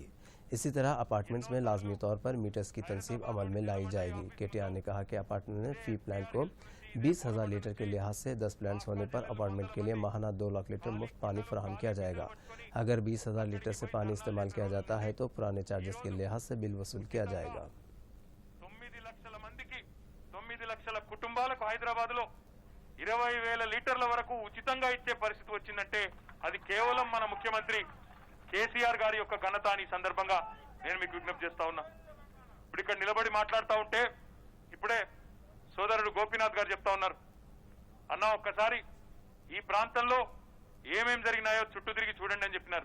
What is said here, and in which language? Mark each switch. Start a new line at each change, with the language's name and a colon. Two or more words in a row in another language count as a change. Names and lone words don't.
Urdu: اسی طرح اپارٹمنٹس میں لازمی طور پر میٹرز کی تنصیب عمل میں لائی جائے گی۔ کے ٹی آر نے کہا کہ اپارٹمنٹ میں فی پلانٹ کو 20,000 لیٹر کے لحاظ سے 10 پلانٹس ہونے پر اپارٹمنٹ کے لیے ماہانہ 2 لاکھ لیٹر مفت پانی فراہم کیا جائے گا۔ اگر 20,000 لیٹر سے پانی استعمال کیا جاتا ہے تو پرانے چارجز کے لحاظ سے بل وصول کیا جائے گا۔
Telugu: 9 లక్షల కుటుంబాలకు హైదరాబాద్ లో 20,000 లీటర్ల వరకు ఉచితంగా ఇచ్చే పరిస్థితి వచ్చిందంటే అది కేవలం మన ముఖ్యమంత్రి కేసీఆర్ గారి యొక్క ఘనత అని సందర్భంగా నేను మీకు విజ్ఞప్తి చేస్తా ఉన్నా। ఇప్పుడు ఇక్కడ నిలబడి మాట్లాడుతూ ఉంటే ఇప్పుడే సోదరుడు గోపీనాథ్ గారు చెప్తా ఉన్నారు, అన్న ఒక్కసారి ఈ ప్రాంతంలో ఏమేం జరిగినాయో చుట్టూ తిరిగి చూడండి అని చెప్పినారు।